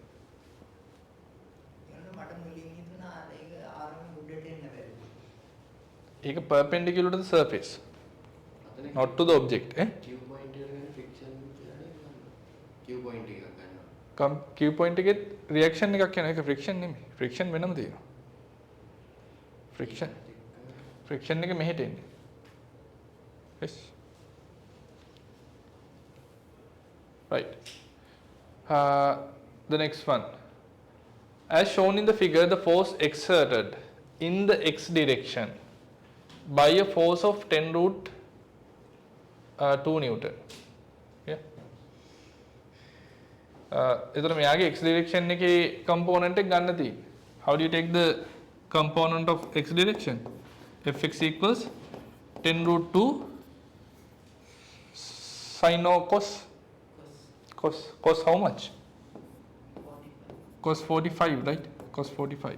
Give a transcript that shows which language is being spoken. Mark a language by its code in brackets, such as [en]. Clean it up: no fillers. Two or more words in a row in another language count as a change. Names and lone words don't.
[en] It is perpendicular to the surface, not to the object. Q point friction. Q point Q point reaction [si] එකක් කියන එක friction නෙමෙයි. friction වෙනම තියෙනවා. friction එක මෙහෙට එන්නේ. [en] yes. Right. The next one. As shown in the figure, the force exerted in the x direction by a force of 10 root 2 Newton. Yeah. [si] එතකොට මෙයාගේ [en] x direction [si] එකේ component එක ගන්න තියෙන්නේ. [en] How do you take the component of x direction? Fx equals 10 root 2 sin or cos? Cos how much? Cos 45, right? Cos 45.